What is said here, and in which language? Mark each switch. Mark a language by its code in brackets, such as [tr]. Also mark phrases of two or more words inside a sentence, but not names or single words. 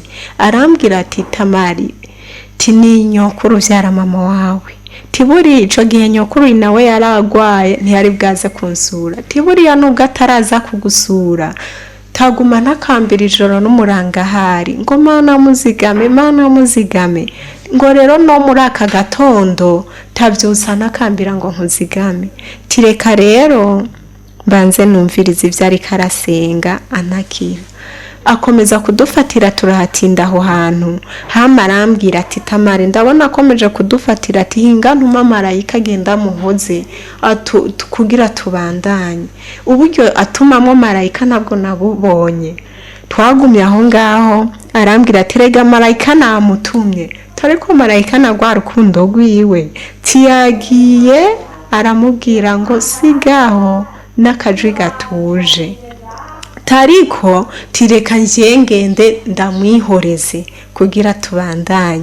[rn] Arambwira ati Tamari, ni nyokuru vyara mama wawe, tiburi ico gihe nyokuru nawe yaragwaye ntiyari bwaze kunsura, tiburiya nubwo ataraza kugusura taguma ntakambira ijoro n'umurangahari ngo Mana muzigame, ngo rero no muri aka gatondo tavyusa nakambira ngo nkuzigame. Tireka rero banze numviriza ivyo ari karasenga anakira. Akomeza kudufatira turahatinda aho hantu, hama arambwira ati Tamari, ndabona akomeje kudufatira ati hinga ntuma marayika agenda muhoze kugira tubandanye. Uburyo atumamwo marayika nabwo nabubonye. Twagumye aho ngaho, arambwira ati rega marayika namutumye, tariko marayika nagwa rukundo rwiwe tiyagiye, aramubwira ngo sigaho n'akajwi gatuje, tariko tireka ngende ndamwihoreze kugira tubandanye.